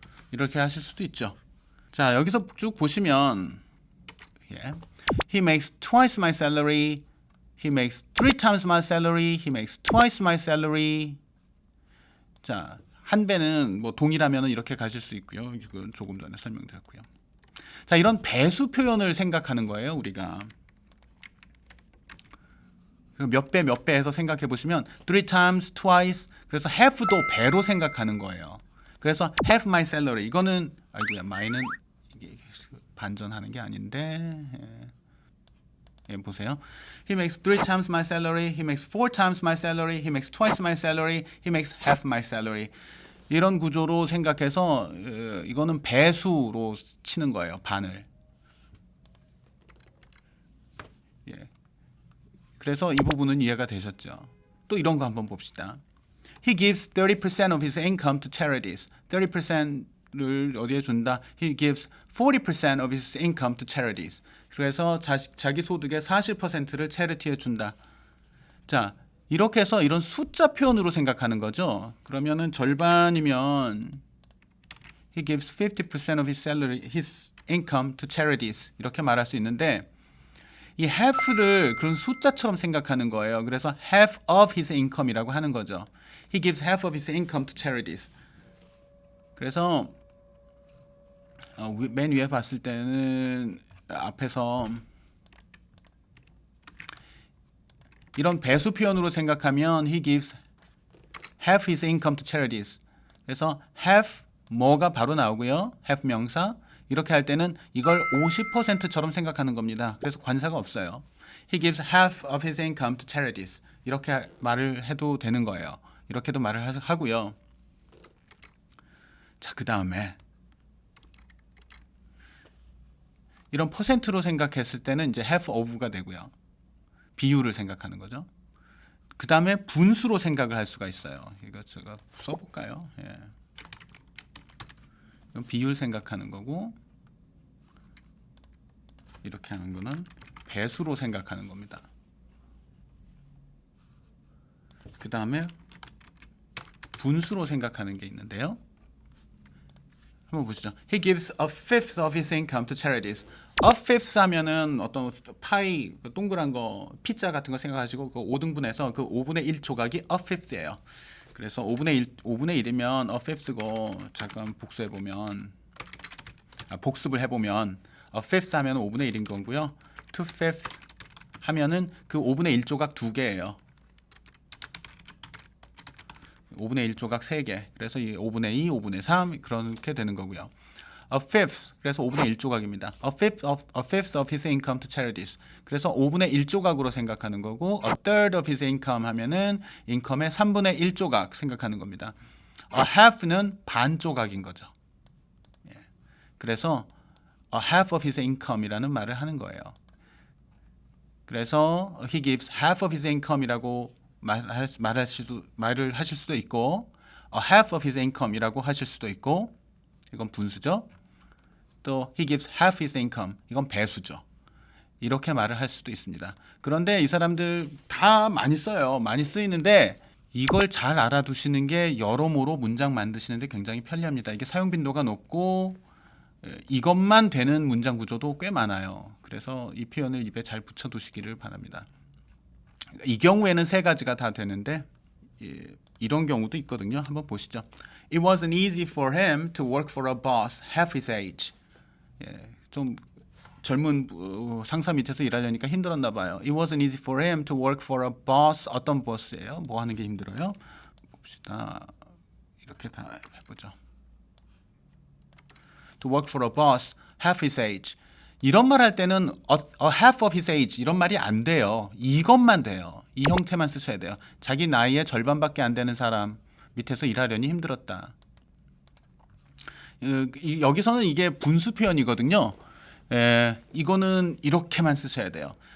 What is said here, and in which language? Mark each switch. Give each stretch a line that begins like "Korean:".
Korean: 이렇게 하실 수도 있죠. 자, 여기서 쭉 보시면
English: He makes twice my salary. He makes 3 times my salary. He makes twice my salary.
Korean: 자, 한 배는 뭐 동일하면 이렇게 가실 수 있고요. 이건 조금 전에 설명드렸고요. 자, 이런 배수 표현을 생각하는 거예요, 우리가. 몇 배 해서 생각해 보시면
English: 3 times, twice.
Korean: 그래서 half도 배로 생각하는 거예요. 그래서
English: half my salary
Korean: 이거는 아이고야 my는 이게 반전하는 게 아닌데 보세요.
English: He makes 3 times my salary. He makes 4 times my salary. He makes twice my salary. He makes half my salary.
Korean: 이런 구조로 생각해서 이거는 배수로 치는 거예요. 반을. 그래서 이 부분은 이해가 되셨죠? 또 이런 거 한번 봅시다.
English: He gives 30% of his income to charities.
Korean: 30%를 어디에 준다?
English: He gives 40% of his income to charities.
Korean: 그래서 자기 소득의 40%를 charity에 준다. 자, 이렇게 해서 이런 숫자 표현으로 생각하는 거죠. 그러면은 절반이면
English: He gives 50% of his income to charities.
Korean: 이렇게 말할 수 있는데 이 half를 그런 숫자처럼 생각하는 거예요. 그래서
English: half of his income
Korean: 이라고 하는 거죠.
English: He gives half of his income to charities.
Korean: 그래서 맨 위에 봤을 때는 앞에서 이런 배수 표현으로 생각하면
English: he gives half his income to charities.
Korean: 그래서 half 뭐가 바로 나오고요. half 명사. 이렇게 할 때는 이걸 50%처럼 생각하는 겁니다. 그래서 관사가 없어요.
English: He gives half of his income to charities.
Korean: 이렇게 말을 해도 되는 거예요. 이렇게도 말을 하고요. 자, 그 다음에 이런 퍼센트로 생각했을 때는 이제 half of가 되고요. 비율을 생각하는 거죠. 그 다음에 분수로 생각을 할 수가 있어요. 이거 제가 써볼까요? 이건 비율 생각하는 거고 이렇게 하는 거는 배수로 생각하는 겁니다. 그 다음에 분수로 생각하는 게 있는데요. 한번 보시죠.
English: He gives a fifth of his income to charities.
Korean: A fifth 하면은 어떤 파이 동그란 거 피자 같은 거 생각하시고 그 5등분해서 그 5분의 1 조각이 a fifth예요. 그래서 5분의 1이면 a fifth고 잠깐 복수해 보면 복습을 해 보면 a fifth 하면 5분의 1인 거고요. two fifth 하면은 그 5분의 1 조각 2개예요. 5분의 1 조각 3개. 그래서 이 5분의 2, 5분의 3 그렇게 되는 거고요.
English: A fifth.
Korean: 그래서 5분의 1 조각입니다.
English: A fifth of his income to charities.
Korean: 그래서 5분의 1 조각으로 생각하는 거고
English: a third of his income
Korean: 하면은 인컴의 3분의 1 조각 생각하는 겁니다. A half는 반 조각인 거죠. 예. 그래서
English: a half of his income
Korean: 이라는 말을 하는 거예요. 그래서
English: he gives half of his income
Korean: 이라고 말을 하실 수도 있고
English: a half of his income
Korean: 이라고 하실 수도 있고 이건 분수죠.
English: 또 he gives half his income
Korean: 이건 배수죠. 이렇게 말을 할 수도 있습니다. 그런데 이 사람들 다 많이 써요. 많이 쓰이는데 이걸 잘 알아두시는 게 여러모로 문장 만드시는데 굉장히 편리합니다. 이게 사용 빈도가 높고 이것만 되는 문장 구조도 꽤 많아요. 그래서 이 표현을 입에 잘 붙여두시기를 바랍니다. 이 경우에는 세 가지가 다 되는데 이런 경우도 있거든요. 한번 보시죠.
English: It wasn't easy for him to work for a boss half his age.
Korean: 좀 젊은 상사 밑에서 일하려니까 힘들었나 봐요.
English: It wasn't easy for him to work for a boss.
Korean: 어떤 보스예요? 뭐 하는 게 힘들어요? 봅시다. 이렇게 다 해보죠.
English: To work for a boss half his age.
Korean: 이런 말 할 때는
English: a half of his age
Korean: 이런 말이 안 돼요. 이것만 돼요. 이 형태만 쓰셔야 돼요. 자기 나이의 절반밖에 안 되는 사람 밑에서 일하려니 힘들었다. 여기서는 이게 분수 표현이거든요. 이거는 이렇게만 쓰셔야 돼요.